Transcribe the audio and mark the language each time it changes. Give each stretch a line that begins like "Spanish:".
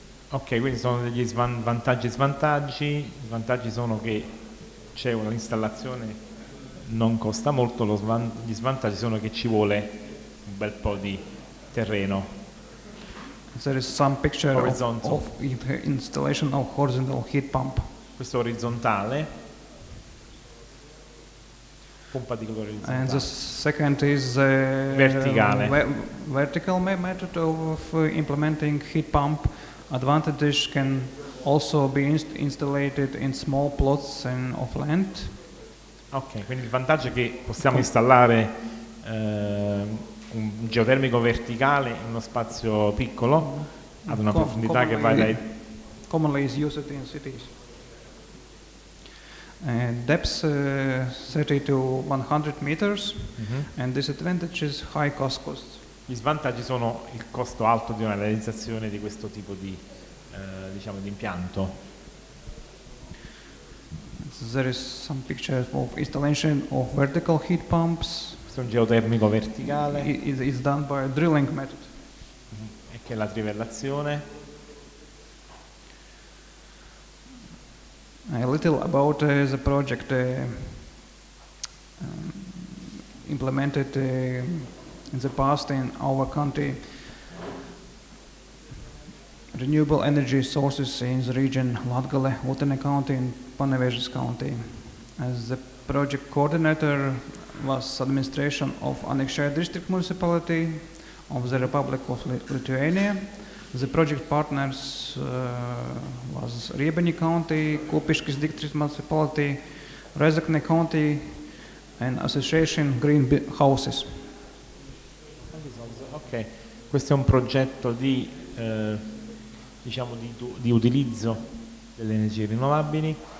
Italian: Ok, quindi sono degli vantaggi e svantaggi. I vantaggi sono che c'è un'installazione, non costa molto, gli svantaggi sono che ci vuole un bel po' di terreno.
English: There is some picture of installation of horizontal heat pump.
Italian: Questo orizzontale, pompa di colore orizzontale.
English: And the second is
Italian: verticale.
English: Vertical method of implementing heat pump. Advantage can also be installed in small plots and of land.
Italian: Ok, quindi il vantaggio è che possiamo installare un geotermico verticale in uno spazio piccolo ad una profondità che va dai...
English: Commonly is used in cities. Depth 30 to 100 meters, and disadvantage is high cost.
Italian: Gli svantaggi sono il costo alto di una realizzazione di questo tipo di, diciamo, di impianto.
English: There is some picture of installation of vertical heat pumps.
Italian: Questo è un geotermico verticale.
English: It's done by a drilling method.
Italian: E che è la trivellazione.
English: A little about the project implemented in the past in our country. Renewable energy sources in the region Latgale, Utene County and Panevėžys County. As the project coordinator was administration of Anekšė district municipality of the Republic of Lithuania. The project partners was Riebeni County, Kupiškis district municipality, Rezekne County and Association Green Houses.
Italian: Ok, questo è un progetto di, diciamo di utilizzo delle energie rinnovabili.